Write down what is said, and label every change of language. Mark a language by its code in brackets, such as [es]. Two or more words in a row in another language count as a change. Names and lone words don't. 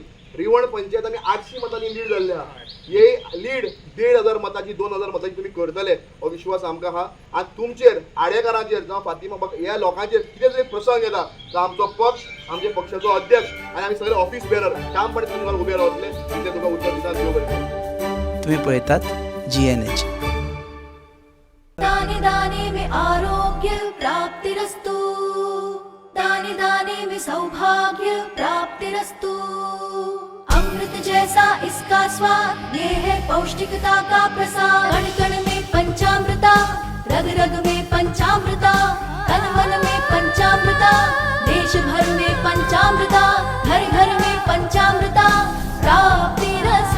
[kok] रिवण पंचायत आमी 800 मतांनी लीड जाल्ले आहा. हे लीड 1,500 मतांची 2,000 मतांची तुमी करतले हो विश्वास आमकां आहा. आनी तुमचेर आडेकारांचेर जावं फातिमा ह्या लोकांचेर कितें जरी प्रसंग येता जावं आमचो पक्ष आमच्या पक्षाचो अध्यक्ष आनी आमी सगळे [en] office bearer [kok] ठामपणे तुमकां उबे रावतले म्हणजे तुका उत्तर दितात देव बरें. तुम्ही पळयतात GNH. [hi] दाने दाने में आरोग्य प्राप्तिरस्तु, दाने दाने में सौभाग्य प्राप्तिरस्तु. अमृत जैसा इसका स्वाद, ये है पौष्टिकता का प्रसाद. कण कण में पंचामृता, रग रग में पंचामृता, तन मन में पंचामृता, देश भर में पंचामृता, घर घर में पंचामृता प्राप्तिरस्तु.